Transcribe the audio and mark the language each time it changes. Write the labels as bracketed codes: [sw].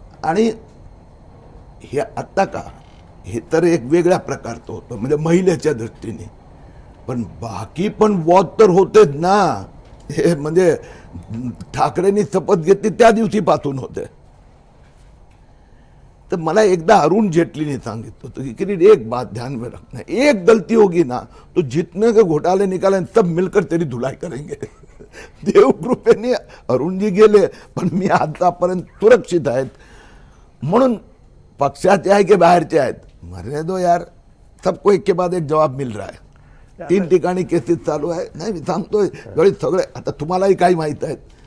[mr] आणि हे आत्ता का हे तर एक वेगळ्या प्रकारचं होतं म्हणजे महिलेच्या दृष्टीने, पण बाकी पण वॉच तर होतेच ना. हे म्हणजे ठाकरेंनी शपथ घेतली त्या दिवशीपासून होते. तो मला एकदा अरुण जेटली ने सांगितलं होतं कि [hi] एक बात ध्यान में रखना, एक गलती होगी ना तो जितने के घोटाले निकाले सब मिलकर तेरी धुलाई करेंगे. [mr] देव कृपेने अरुण जी गेले पण मी आतापर्यंत सुरक्षित आहेत. म्हणून पक्षाचे आहे की बाहेरचे आहेत [hi] मरने दो यार, सबको एक के बाद एक जवाब मिल रहा है. [mr] 3 ठिकाणी केसेस चालू आहे. नाही मी सांगतोय गळीत सगळे आता तुम्हालाही काही माहीत आहेत.